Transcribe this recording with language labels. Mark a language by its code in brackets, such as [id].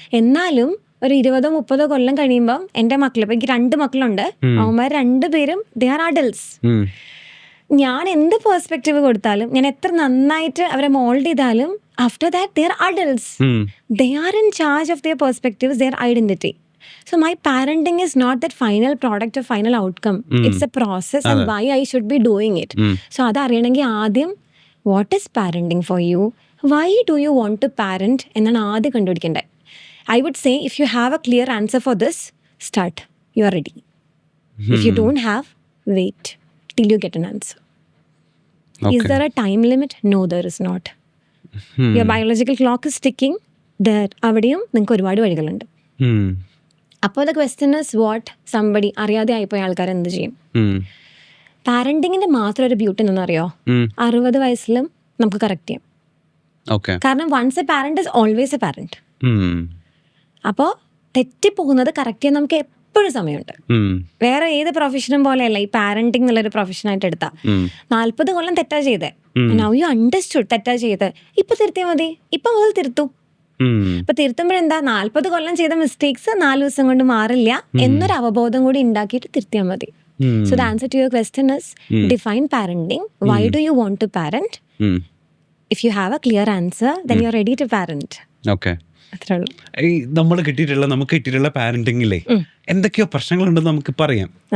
[ml] എന്നാലും ഒരു 20-30 കൊല്ലം കഴിയുമ്പം എൻ്റെ മക്കൾ, ഇപ്പം എനിക്ക് 2 മക്കളുണ്ട്, അവന്മാർ 2 പേരും [en] They are adults. [ml] ഞാൻ എന്ത് പേഴ്സ്പെക്റ്റീവ് കൊടുത്താലും, ഞാൻ എത്ര നന്നായിട്ട് അവരെ മോൾഡ് ചെയ്താലും, [en] After that they are adults. They are in charge of their perspectives, their identity. So my parenting is not that final product or final outcome. It's a process and why I should be doing it. So [ml] അത് അറിയണമെങ്കിൽ ആദ്യം [en] what is parenting for you? Why do you want to parent [ml] എന്നാണ് ആദ്യം കണ്ടുപിടിക്കേണ്ടത്. [en] I would say if you have a clear answer for this, start. You are ready. If you don't have, wait till you get an answer. Okay. Is there a time limit? No, there is not. Your biological clock is ticking. There [ml] അവിടെയും നിങ്ങൾക്ക് ഒരുപാട് വഴികളുണ്ട്. അപ്പോൾ [en] the question is what somebody [ml] അറിയാതെ ആയിപ്പോയ ആൾക്കാർ എന്ത് ചെയ്യും? പാരന്റിങ്ങിന്റെ മാത്രം ഒരു ബ്യൂട്ടി എന്നറിയോ, 60 വയസ്സിലും നമുക്ക് കറക്റ്റ് ചെയ്യാം. കാരണം [en] Once a parent is always a parent. [ml] അപ്പോൾ തെറ്റിപ്പോകുന്നത് കറക്റ്റ് ചെയ്യാൻ നമുക്ക് എപ്പോഴും സമയമുണ്ട്. വേറെ ഏത് പ്രൊഫഷനും പോലെയല്ല ഈ പാരന്റിങ് എന്നുള്ളൊരു പ്രൊഫഷനായിട്ട് എടുത്താൽ 40 കൊല്ലം തെറ്റാ ചെയ്തേ, [en] now you understood [ml] തെറ്റാ ചെയ്ത്, ഇപ്പൊ തിരുത്തിയാൽ മതി, ഇപ്പൊ മുതൽ തിരുത്തു. ഇപ്പൊ തിരുത്തുമ്പോഴെന്താ 40 കൊല്ലം ചെയ്ത മിസ്റ്റേക്സ് 4 ദിവസം കൊണ്ട് മാറില്ല എന്നൊരു അവബോധം കൂടി ഉണ്ടാക്കിയിട്ട് തിരുത്തിയാൽ മതി. [en] So the answer to your question is define parenting. Why do you want to parent? If you have a clear answer, then you're ready to parent. Okay. [ml] അത്രേ ഉള്ളൂ. ഈ നമുക്ക് കിട്ടിയിട്ടുള്ള പാരന്റിങ്ങിലെ എന്തൊക്കെയോ പ്രശ്നങ്ങളുണ്ടെന്ന് നമുക്ക് പറയാം.